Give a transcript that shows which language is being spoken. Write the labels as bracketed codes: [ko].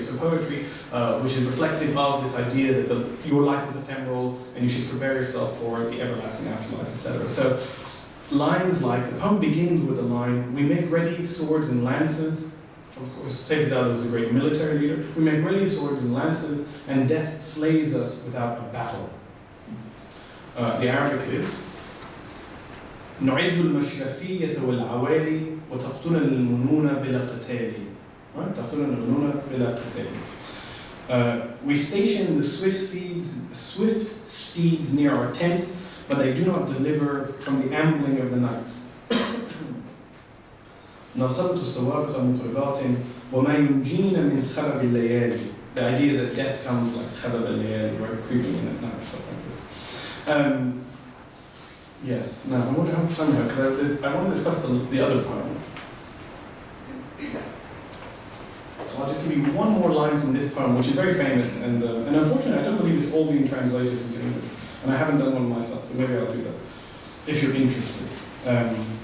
[en] So poetry which is reflective of this idea that your life is ephemeral and you should prepare yourself for the everlasting afterlife, etc. So lines like, the poem begins with the line, "We make ready swords and lances." Of course, Sayyid Talib was a great military leader. "We make ready swords and lances, and death slays us without a battle." The Arabic is [ar] نعد المشرفية والعوالي وتقتلنا المنون بلا قتال. [en] Right? [ar] تقتلنا المنون بلا قتال. [en] We station the swift steeds near our tents, but they do not deliver from the ambling of the knights. [ar] نرتبط السوابق مقربات وما ينجينا من خرب الليالي. [en] The idea that death comes like [ar] خرب الليالي, [en] right? Creeping in at night, stuff like this. Yes. Now, I wonder how much time we have, because I want to discuss the other poem. So I'll just give you one more line from this poem, which is very famous, and unfortunately, I don't believe it's all being translated into English, and I haven't done one myself, but maybe I'll do that if you're interested. Yeah.